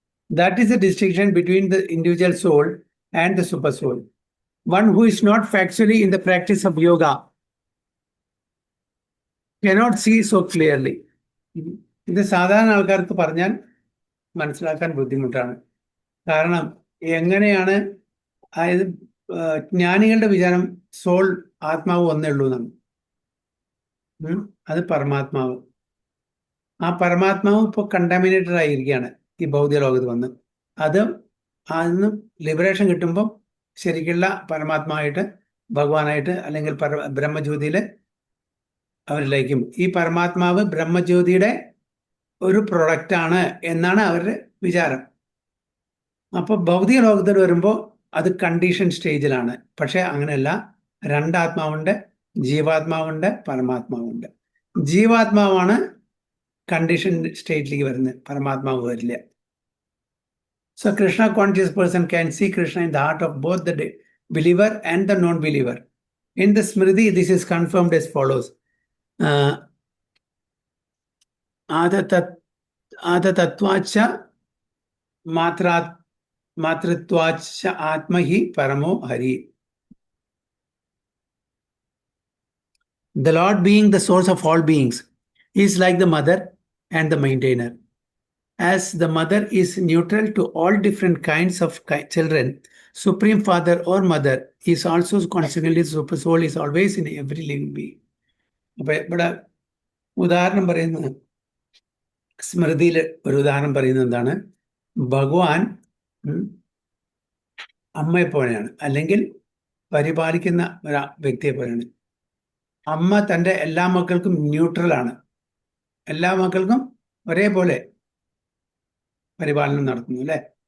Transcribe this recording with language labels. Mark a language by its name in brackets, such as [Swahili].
[English] That is the distinction between the individual soul and the super soul. One who is not factually in the practice of yoga cannot see so clearly. [Malayalam] ഇത് സാധാരണ ആൾക്കാർക്ക് പറഞ്ഞാൽ മനസ്സിലാക്കാൻ ബുദ്ധിമുട്ടാണ്. കാരണം എങ്ങനെയാണ്, അതായത് ജ്ഞാനികളുടെ വിചാരം സോൾ ആത്മാവ് ഒന്നേ ഉള്ളൂ എന്നാണ്. അത് പരമാത്മാവ്. ആ പരമാത്മാവ് ഇപ്പോൾ കണ്ടാമിനേറ്റഡ് ആയിരിക്കുകയാണ് ഈ ഭൗതിക ലോകത്ത് വന്ന്. അതിന് ലിബറേഷൻ കിട്ടുമ്പോൾ ശരിക്കുള്ള പരമാത്മാവായിട്ട്, ഭഗവാനായിട്ട്, അല്ലെങ്കിൽ ബ്രഹ്മജ്യോതിയിൽ അവരിലേക്കും. ഈ പരമാത്മാവ് ബ്രഹ്മജ്യോതിയുടെ ഒരു പ്രൊഡക്റ്റാണ് എന്നാണ് അവരുടെ വിചാരം. അപ്പോൾ ഭൗതിക ലോകത്തിൽ വരുമ്പോൾ അത് കണ്ടീഷൻ സ്റ്റേജിലാണ്. പക്ഷെ അങ്ങനെയല്ല, രണ്ടാത്മാവുണ്ട്, ജീവാത്മാവുണ്ട്, പരമാത്മാവുണ്ട്. ജീവാത്മാവാണ് കണ്ടീഷൻ സ്റ്റേറ്റിലേക്ക് വരുന്നത്, പരമാത്മാവ് വരില്ല. [English] So Krishna conscious person can see Krishna in the heart of both the believer and the non-believer. In the Smriti, this is confirmed as follows. [Sanskrit] Adatatvacha matritvacha atmahi paramo hari. [English] The Lord, being the source of all beings, is like the mother and the maintainer. As the mother is neutral to all different kinds of children, Supreme Father or Mother is also consequently Super Soul is always in every living being. [Malayalam] അപ്പൊ ഇവിടെ ഉദാഹരണം പറയുന്നത്, സ്മൃതിയിൽ ഒരു ഉദാഹരണം പറയുന്നത് എന്താണ്? ഭഗവാൻ അമ്മയെ പോലെയാണ്, അല്ലെങ്കിൽ പരിപാലിക്കുന്ന ഒരു വ്യക്തിയെ പോലെയാണ്. അമ്മ തൻ്റെ എല്ലാ മക്കൾക്കും ന്യൂട്രലാണ്, എല്ലാ മക്കൾക്കും ഒരേപോലെ പരിപാലനം നടത്തുന്നു അല്ലേ.